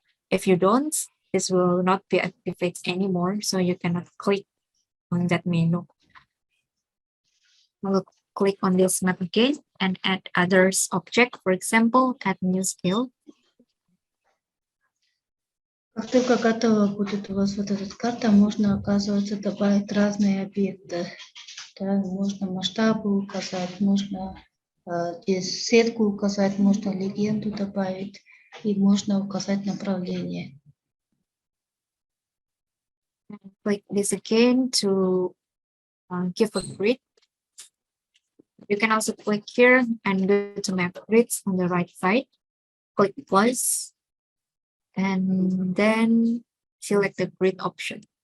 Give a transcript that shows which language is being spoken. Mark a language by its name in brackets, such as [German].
[English] If you don't, this will not be activated anymore, so you cannot click on that menu. I will click on this map again and add others object. For example, add new scale. [Russian] Как только готова будет у вас вот эта карта, можно, оказывается, добавить разные объекты. Да, можно масштабы указать, можно здесь сетку указать, можно легенду добавить и можно указать направление. [English] Click this again to give a grid. You can also click here and go to map grids on the right side. Click plus and then select the grid option.